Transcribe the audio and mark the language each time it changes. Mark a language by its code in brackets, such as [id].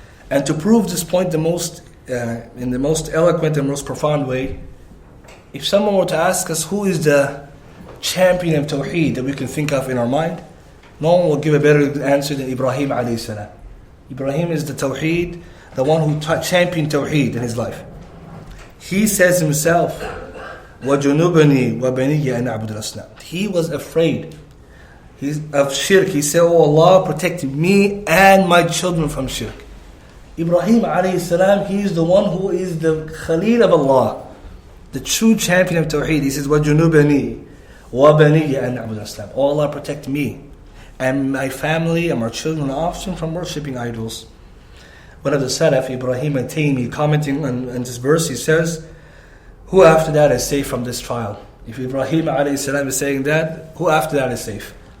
[en] And to prove this point in the most eloquent and most profound way, if someone were to ask us who is the champion of Tawheed that we can think of in our mind, no one will give a better answer than Ibrahim alayhi salam. Ibrahim is the Tawheed, the one who championed Tawheed in his life. He says himself, [ar] وَجُنُوبَنِي وَبَنِيَّ أَنْ أَعْبُدَ الْأَصْنَامِ. [en] He was afraid of shirk. He said, oh Allah, protect me and my children from shirk. Ibrahim alayhi salam, he is the one who is the Khalil of Allah, the true champion of Tawheed. He says, [ar] وَجُنُوبَنِي وَبَنِيَّ أَنْ أَعْبُدَ الْأَصْنَامِ. [en] Oh Allah, protect me and my family and my children and offspring from worshipping idols. One of the Salaf, Ibrahim al-Taymi, commenting on this verse, he says, who after that is safe from this trial? If Ibrahim alayhi salam is saying that, who after that is safe?